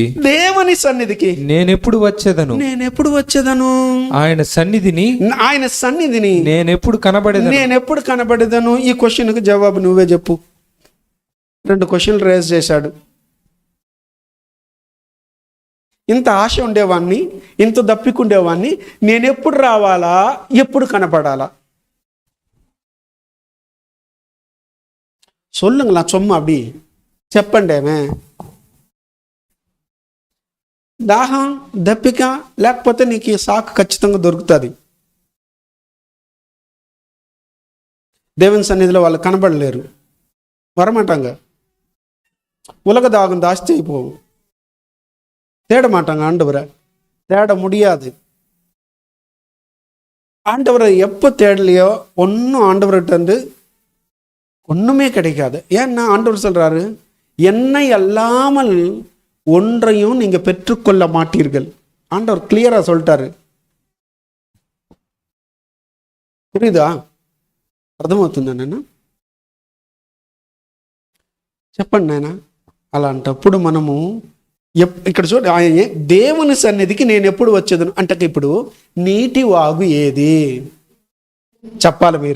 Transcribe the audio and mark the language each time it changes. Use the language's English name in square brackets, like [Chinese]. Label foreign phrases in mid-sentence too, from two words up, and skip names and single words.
[Telugu] నేనెప్పుడు వచ్చేదను, ఆయన సన్నిధిని నేనెప్పుడు కనబడేదను. ఈ క్వశ్చన్కి జవాబు నువ్వే చెప్పు. 2 క్వశ్చన్లు రేజ్ చేశాడు. ఇంత ఆశ ఉండేవాడిని, ఇంత దప్పికుండేవాడిని, నేనెప్పుడు రావాలా, ఎప్పుడు కనపడాలా? [Tamil] சொல்லுங்களா சும்மா அப்படி చెప్పండి. [Telugu] ఏమే దాహం, దప్పిక లేకపోతే నీకు ఈ సాకు ఖచ్చితంగా దొరుకుతుంది. దేవుని సన్నిధిలో వాళ్ళు కనబడలేరు, [Tamil] வரமாட்டாங்க. உலக தாகம் ஜாஸ்தி போகும், தேட மாட்டாங்க ஆண்டவரை, தேட முடியாது. ஆண்டவரை எப்போ தேடலையோ ஒன்றும் ஆண்டவர்கிட்ட இருந்து ஒன்றுமே கிடைக்காது. ஏன்னா ஆண்டவர் சொல்றாரு, என்னை அல்லாமல் ஒன்றையும் நீங்க பெற்றுக்கொள்ள மாட்டீர்கள். ஆண்டவர் கிளியரா சொல்லிட்டாரு. புரியுதா? [Telugu] అర్థమవుతుందా నాన్న? చెప్పండి నాయన. అలాంటప్పుడు మనము ఇక్కడ చూడ, దేవుని సన్నిధికి నేను ఎప్పుడు వచ్చేదను అంటే, ఇప్పుడు నీటి వాగు ఏది చెప్పాలి మీరు.